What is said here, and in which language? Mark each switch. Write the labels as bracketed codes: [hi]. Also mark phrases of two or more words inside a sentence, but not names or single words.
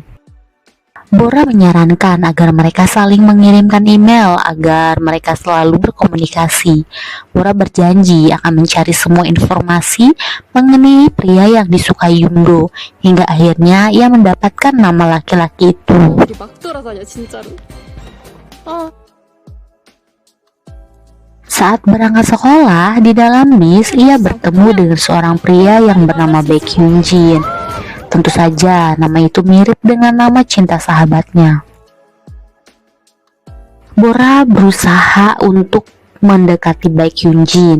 [id] Bora menyarankan agar mereka saling mengirimkan email agar mereka selalu berkomunikasi. Bora berjanji akan mencari semua informasi mengenai pria yang disukai Yundo hingga akhirnya ia mendapatkan nama laki-laki itu. [ko] 우리 막 돌아다녀 진짜로. [id] Saat berangkat sekolah, di dalam bis ia bertemu dengan seorang pria yang bernama Baek Hyun Jin. Tentu saja nama itu mirip dengan nama cinta sahabatnya. Bora berusaha untuk mendekati Baek Hyun Jin.